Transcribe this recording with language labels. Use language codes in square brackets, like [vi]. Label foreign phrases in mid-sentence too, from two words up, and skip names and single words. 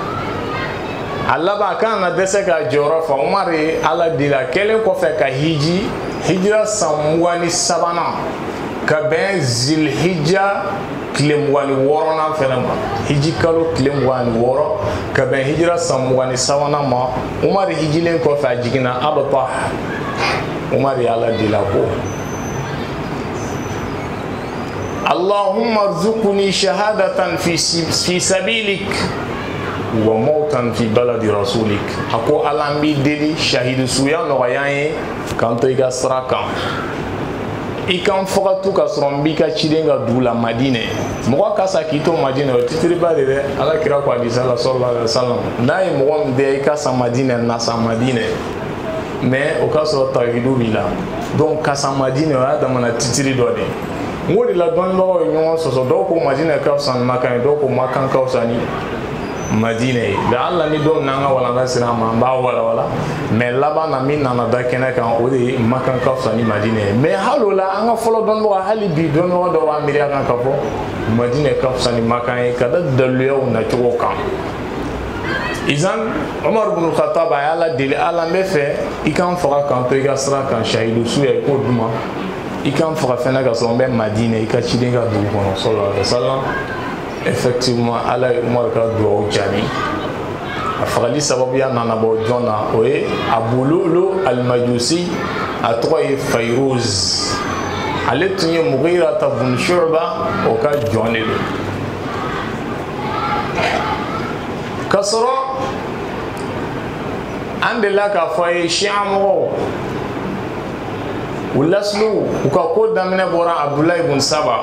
[bm] a laban a kan na dɛsɛ ka jɔyɔrɔ fa Umar ye Ala deli a kɛlen kɔfɛ ka hijira san 23 ka ka bɛn zilhijja tile 26nan fɛnɛ ma. Hiji kalo tile 26 ka bɛn hijira san 23nan ma. Umar hijilen kɔfɛ a jiginna Abtah. Umar y'Ala deli ko [ar] اللهم ارزقني شهادة في سبيلك وموتا في بلد رسولك. [bm] Ako Ala mbi deli shahidu suya nɔgɔya ye kan to i ka sira kan. I kan faga tu ka sɔrɔ n b'i ka ciden ka dugu la Madinɛ. Mɔgɔ ka sa k'i to Madinɛ o titiriba de dɛ. Ala kira ko hadisa la [ar] صلى الله عليه وسلم. [bm] N'a ye mɔgɔ min dɛ i ka sa Madinɛ na sa Madinɛ. Mais o ka sɔrɔ tawhidu b'i la. Donc ka sa Madinɛ o y'a damana titiri dɔ de. N ko de la dɔnnibagaw ye ɲɔgɔn sɔsɔ. Dɔw ko Madinɛ ka fisa ni Makan ye, dɔw ko Makan ka fisa ni Madinɛ ye. Mais hali ni dɔ n'an ka walanda sera ma an b'a walawala. Mais laban na min nana da kɛnɛ kan o de ye Makan ka fisa ni Madinɛ ye. Mais hali o la an ka fɔlɔ dɔnnibaga hali bi dɔnnibaga dɔw b'a miiriya kan ka fɔ Madinɛ ka fisa ni Makan ye ka da daliluyaw nacogo kan. Izan Umar ibn Khattab a y'Ala deli Ala n bɛ fɛ i kan faga kan to i ka sira kan shahidu su ya i k'o d'u ma. I kan faga fɛnɛ ka sɔrɔ n bɛ Madinɛ i ka ciden ka dugu kɔnɔ [ar] صلى الله عليه وسلم. [bm] Effectivement Ala ye Umar ka dugawu jaabi. A fagali sababuya nana bɔ jɔn na o ye Abu Lu'lu al-Majusi a tɔgɔ ye Fayruz. Ale tun ye Mughira ibn Shu'ba o ka jɔn de don. Ka sɔrɔ an delila k'a fɔ a ye Shia mɔgɔw u laslu u ka ko daminɛ bɔra Abdullah ibn Saba.